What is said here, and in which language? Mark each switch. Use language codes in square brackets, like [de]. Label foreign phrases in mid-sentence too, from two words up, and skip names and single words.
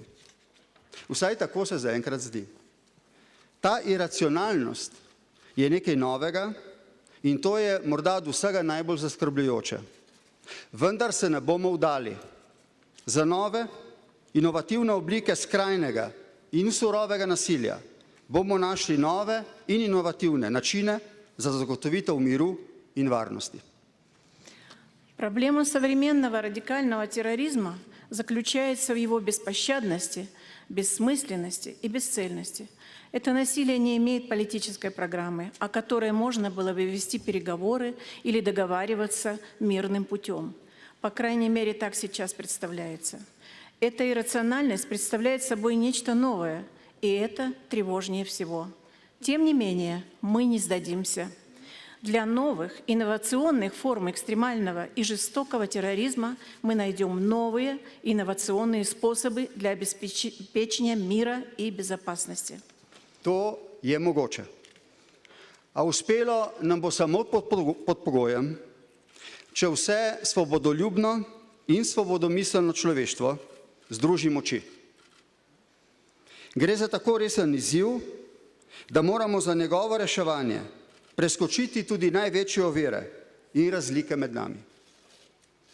[sl] Vsaj tako se zaenkrat zdi. Ta iracionalnost je nekaj novega in to je morda od vsega najbolj zaskrbljujoče. Vendar se ne bomo vdali. Za nove, inovativne oblike skrajnega in surovega nasilja bomo našli nove in inovativne načine za zagotovitev miru in varnosti. [ru] Проблема современного радикального терроризма заключается в его беспощадности, бессмысленности и бесцельности. Это насилие не имеет политической программы, о которой можно было бы вести переговоры или договариваться мирным путем. По крайней мере, так сейчас представляется. Эта иррациональность представляет собой нечто новое, и это тревожнее всего. Тем не менее, мы не сдадимся. Для новых, инновационных форм экстремального и жестокого терроризма мы найдем новые, инновационные способы для обеспечения мира и безопасности. [sl] To je mogoče. A uspelo nam bo samo pod pogojem, če vse svobodoljubno in svobodomiselno človeštvo združi moči. Gre za tako resen izziv, da moramo za njegovo reševanje preskočiti tudi največje ovire in razlike med nami.